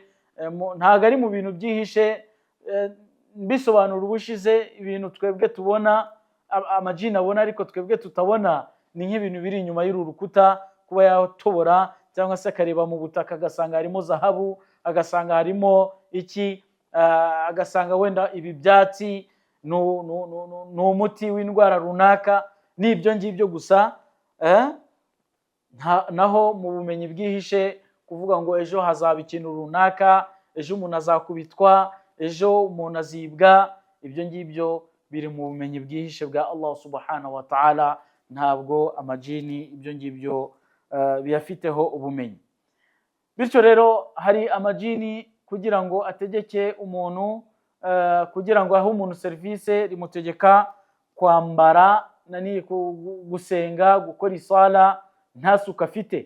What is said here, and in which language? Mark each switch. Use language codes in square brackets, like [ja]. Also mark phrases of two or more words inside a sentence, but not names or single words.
[rw] Ntago ari mu bintu byihishe, bisobanura ubushize ibintu twebwe tubona, amajini abona ariko twebwe tutabona, ni nk'ibintu biri inyuma y'uru rukuta, kuba yatobora cyangwa se akareba mu butaka agasanga harimo zahabu, agasanga harimo iki, agasanga wenda ibi byatsi ni umuti w'indwara runaka, n'ibyo ngibyo gusa. Naho mu bumenyi bwihishe kuvuga ngo ejo hazaba ikintu runaka, ejo umuntu azakubitwa, ejo umuntu azibwa, ibyo ngibyo biri mu bumenyi bwihishe bwa [ar] الله سبحانه وتعالى. [rw] Ntabwo amajini ibyo ngibyo biyafiteho ubumenyi. Bityo rero hari amajini kugira ngo ategeke umuntu, kugira ngo ahe umuntu service, rimutegeka kwambara gusenga, gukora isala nta suka afite.